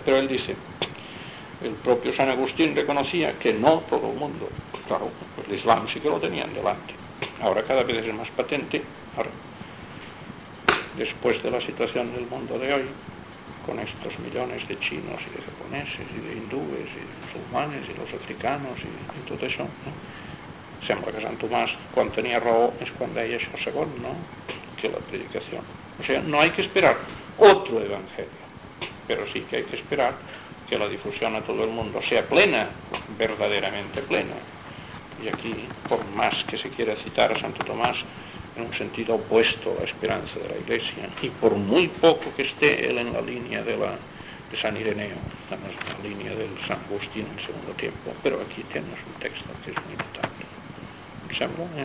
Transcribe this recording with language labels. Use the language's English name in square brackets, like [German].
[Spanish] Pero él dice, el propio San Agustín reconocía que no todo el mundo, claro, el Islam sí que lo tenían delante. Ahora cada vez es más patente, ahora, después de la situación del mundo de hoy, con estos millones de chinos y de japoneses y de hindúes y de musulmanes y los africanos y todo eso, ¿no? [Catalan] Sembla que Sant Tomàs, quan tenia raó, és quan deia això segon, no? Que la predicació. O sigui, [Spanish] no hay que esperar otro evangelio, però sí que hay que esperar que la difusión a todo el mundo sea plena, verdaderamente plena. Y aquí, por más que se quiera citar a Santo Tomás en un sentido opuesto a la esperanza de la Iglesia, y por muy poco que esté él en la línea de San Ireneo, estamos en la línea del San Agustín en segundo tiempo, pero aquí tenemos un texto que es muy importante, ¿sembla?